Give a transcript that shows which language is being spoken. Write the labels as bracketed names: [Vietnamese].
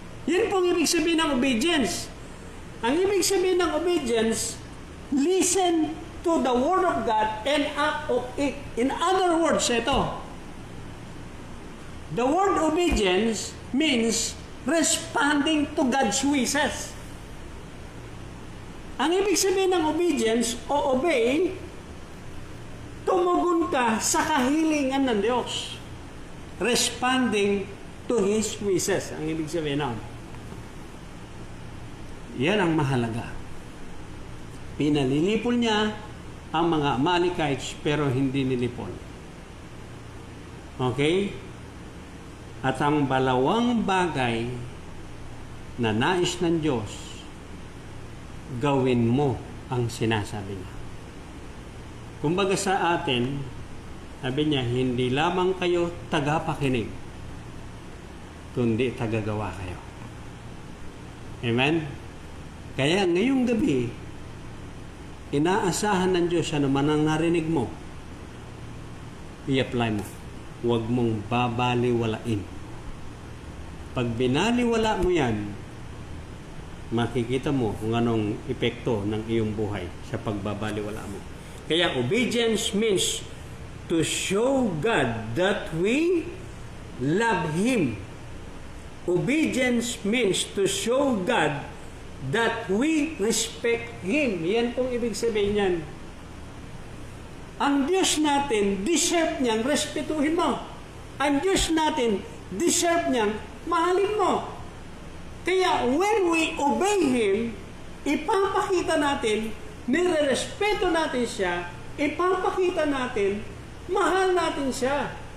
[Filipino] Yan pong ibig sabihin ng obedience. Ang ibig sabihin ng obedience, [English] listen to the Word of God and act on it. In other words, [Filipino] ito, [English] the word obedience means responding to God's wishes. [Filipino] Ang ibig sabihin ng obedience o obey, tumugon ka sa kahilingan ng Diyos. [English] Responding to His wishes. [Filipino] Ang ibig sabihin nun. Yan ang mahalaga. Pinalilipol niya ang mga Amalekites pero hindi nilipol. Okay? At ang balawang bagay na nais ng Diyos, gawin mo ang sinasabi niya. Kumbaga sa atin, sabi niya, hindi lamang kayo tagapakinig, kundi tagagawa kayo. Amen? Kaya ngayong gabi, inaasahan ng Diyos ano man ang narinig mo, i-apply mo. Huwag mong babaliwalain. Pag binaliwala mo yan, makikita mo kung anong epekto ng iyong buhay sa pagbabaliwala mo. Kaya [English] obedience means to show God that we love Him. Obedience means to show God that we respect Him. [Filipino] Yan pong ibig sabihin yan. Ang Diyos natin, deserve niyang respetuhin mo. Ang Diyos natin, deserve niyang mahalin mo. Kaya [English] when we obey Him, [Filipino] ipapakita natin, nire-respeto natin siya, ipapakita natin, mahal natin siya.